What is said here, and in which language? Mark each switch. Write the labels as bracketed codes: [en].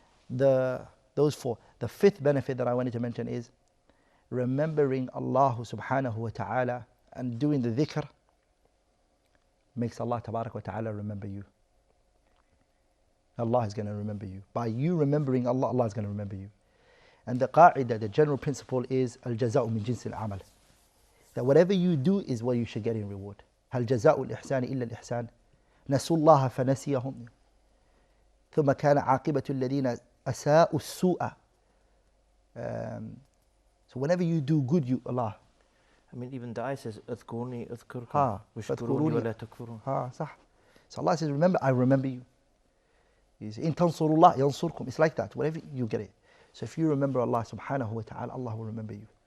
[en] Those four. The fifth benefit that I wanted to mention is remembering Allah subhanahu wa ta'ala and doing the dhikr makes Allah tabarak wa ta'ala remember you. Allah is going to remember you. By you remembering Allah, Allah is going to remember you. And the qa'idah, the general principle is [ar] al-jaza'u min jinsi al-amal. [en] That whatever you do is what you should get in reward. [ar] هل جزاء الإحسان إلا الإحسان نسوا الله فنسيهم ثم كان عاقبة الذين أساءوا السوء. [en] So whenever you do good, you Allah. I mean, even the ayah says, [ar] أذكروني أذكركم واشكروني ولا تكفرون. صح. [en] So Allah says, remember, I remember you. [ar] إن تنصروا الله ينصركم. [en] It's like that. Whenever you get it. So if you remember Allah subhanahu wa ta'ala, Allah will remember you.